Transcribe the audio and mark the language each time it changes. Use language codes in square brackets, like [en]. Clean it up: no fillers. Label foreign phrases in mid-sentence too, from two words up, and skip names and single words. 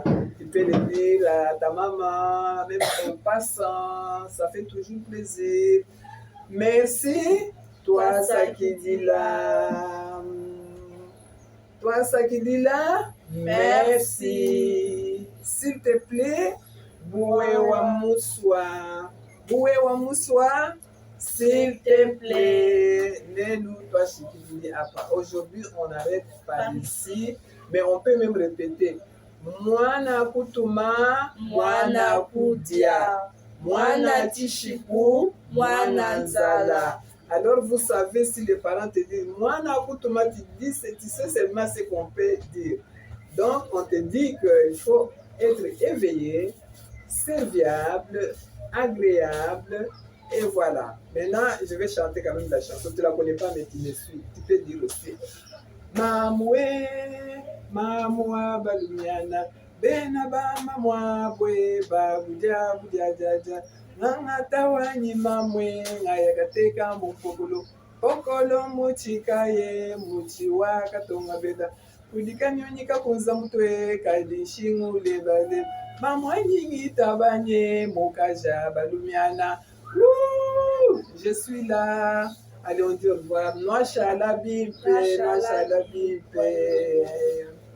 [fr] Tu peux le dire à ta maman, même en passant, ça fait toujours plaisir. Merci, toi ça qui dit là. Toi ça qui dit là. Merci. S'il te plaît, [lua] bouewa mouswa. Bouewa mouswa. [fr] S'il te plaît, aujourd'hui on arrête par ici, mais on peut même répéter. [lua] Mwana kutuma, mwana kudia. Mwana Tishiku, mwana nzala. [fr] Alors vous savez si les parents te disent [lua] mwana kutuma, [fr] tu sais seulement ce qu'on peut dire. Donc on te dit qu'il faut être éveillé, serviable, agréable. Et voilà. Maintenant, je vais chanter quand même la chanson. Tu ne la connais pas, mais tu me suis. Tu peux dire aussi. [lua] Mamwe, mamwa balumiana, benaba mamwa bwe ba buja buja jaja. ngangata wanyima mwe ngayakateka mupokolo pokolo muchikaye muchiwa katonga beda kulikanyonyika kunza mutwe kalishingu lebale bamwanyingita banye mukaja balumiana. [fr] Wouh, je suis là. Allez, on dit au revoir. [lua] Noa shala bimpe, noa shala bimpe.